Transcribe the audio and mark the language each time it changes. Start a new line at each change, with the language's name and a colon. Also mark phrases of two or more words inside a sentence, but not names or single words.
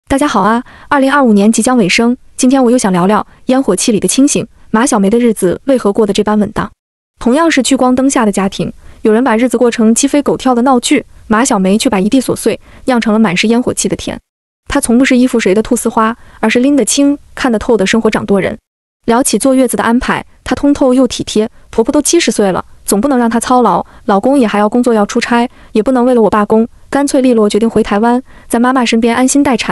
Chinese: 大家好啊！2025年即將尾聲，今天我又想聊聊烟火气里的清醒。馬小梅的日子為何過得這般穩當？同樣是聚光燈下的家庭，有人把日子過成雞飛狗跳的鬧劇，馬小梅卻把一地瑣碎釀成了滿是煙火氣的甜。她從不是依附誰的菟絲花，而是拎得清、看得透的生活掌舵人。聊起坐月子的安排，她通透又體貼。婆婆都70歲了，總不能讓她操勞，老公也還要工作要出差，也不能為了我罷工，乾脆利落決定回台灣，在媽媽身邊安心待產。